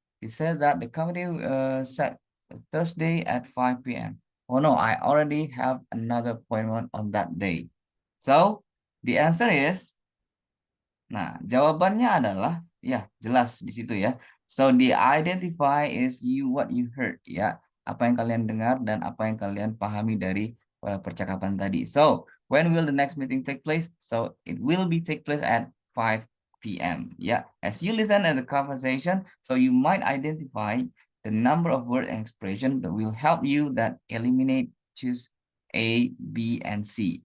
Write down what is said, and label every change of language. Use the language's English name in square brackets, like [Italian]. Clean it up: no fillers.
[English] He said that the committee set Thursday at 5 p.m. Oh no, I already have another appointment on that day. So the answer is, [Indonesian] nah, jawabannya adalah, ya jelas di situ ya. [English] So the identify is what you heard [Indonesian] ya. Apa yang kalian dengar dan apa yang kalian pahami dari percakapan tadi. [English] So when will the next meeting take place? So it will be take place at 5 p.m. Yeah, as you listen at the conversation, so you might identify the number of word and expression that will help you that eliminate, choose A, B, and C.